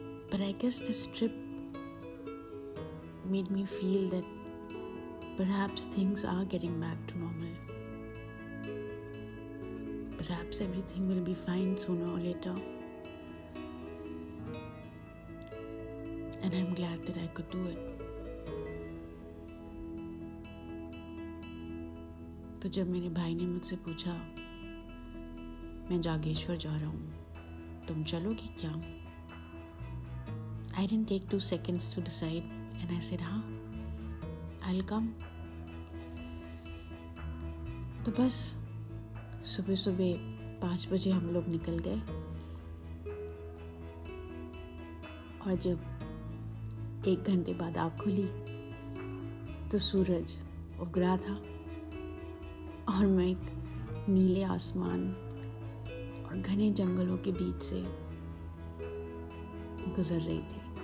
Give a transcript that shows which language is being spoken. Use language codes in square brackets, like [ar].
[en] But I guess this trip made me feel that perhaps things are getting back to normal. Perhaps everything will be fine sooner or later. And I'm glad that I could do it. [hi] तो जब मेरे भाई ने मुझसे पूछा, मैं जागेश्वर जा रहा हूँ, तुम चलोगी क्या? [en] I didn't take 2 seconds to decide and I said, हाँ, I'll come. [hi] तो बस सुबह सुबह 5 बजे हम लोग निकल गए. और जब 1 घंटे बाद आँख खुली तो सूरज उग रहा था और मैं एक नीले आसमान और घने जंगलों के बीच से गुजर रही थी.